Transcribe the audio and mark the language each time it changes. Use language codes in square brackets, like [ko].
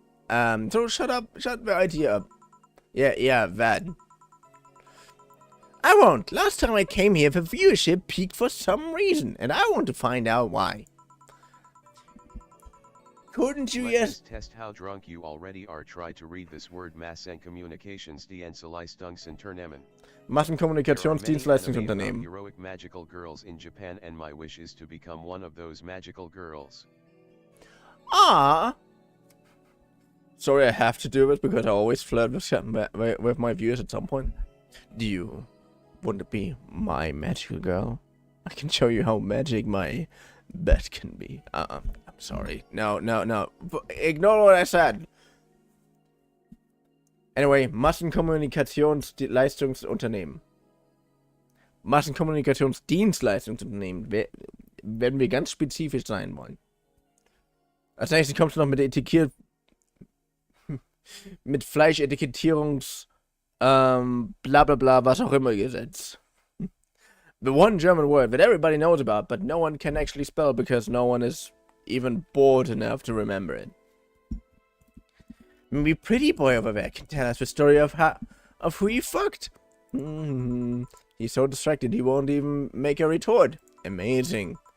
[en] So shut up, shut the idea up. Yeah, that. I won't. Last time I came here, the viewership peaked for some reason, and I want to find out why. Couldn't you Let's test how drunk you already are. Try to read this word: Massenkommunikationsdienstleistungsunternehmen. [de] Massenkommunikationsdienstleistungsunternehmen. [en] Heroic magical girls in Japan, and my wish is to become one of those magical girls. Ah. Sorry, I have to do it because I always flirt with my viewers at some point. Do you want to be my magical girl? I can show you how magic my bed can be. I'm sorry. No. Ignore what I said. Anyway, Massenkommunikationsleistungsunternehmen. [de] Massenkommunikationsdienstleistungsunternehmen. Werden wir ganz spezifisch sein wollen. Als nächstes kommst du noch mit mit Fleischetikettierungs bla bla bla, was auch immer Gesetz. [en] The one German word that everybody knows about, but no one can actually spell because no one is even bored enough to remember it. Maybe Pretty Boy over there can tell us the story of who he fucked. He's so distracted he won't even make a retort. Amazing.